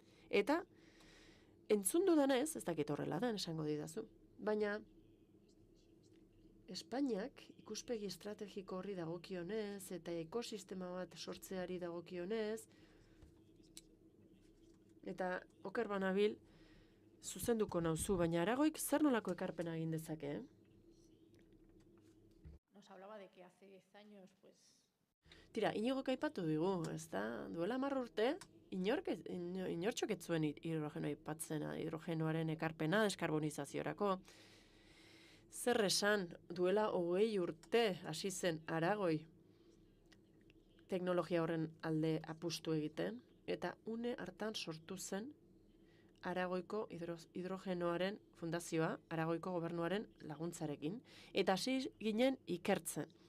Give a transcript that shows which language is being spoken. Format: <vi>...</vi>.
<eu>Eta, entzun dudanez, ez dakit horrela da, esango didazu, baina Espainiak ikuspegi estrategiko horri dagokionez eta ekosistema bat sortzeari dagokionez, eta oker banabil, zuzenduko nauzu, baina Aragoik zer nolako ekarpena egin dezake?</eu> <es>Nos hablaba de que hace 10 años, pues...</es> <eu>Tira, Iñigok aipatu digu, ez da? Duela 10 urte, inortxok ez zuen hidrogenoa aipatzena, hidrogenoaren ekarpena deskarbonizaziorako. Zer esan, duela 20 urte hasi zen Aragoi teknologia horren alde apustu egiten, eta une hartan sortu zen Aragoiko hidrogenoaren fundazioa, Aragoiko gobernuaren laguntzarekin, eta hasi ginen ikertzen.</eu>